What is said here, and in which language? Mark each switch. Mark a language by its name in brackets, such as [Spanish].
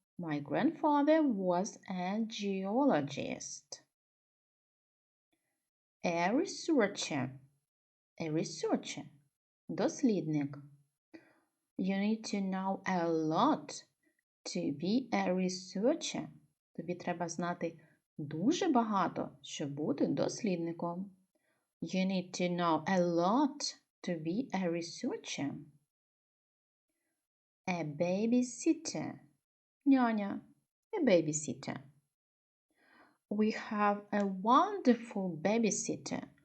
[English] My grandfather was a geologist. A researcher. A researcher. Дослідник. You need to know a lot to be a researcher. [Ukrainian] Тобі треба знати дуже багато, щоб бути дослідником. [English] You need to know a lot to be a researcher. A babysitter. Няня. A babysitter. We have a wonderful babysitter.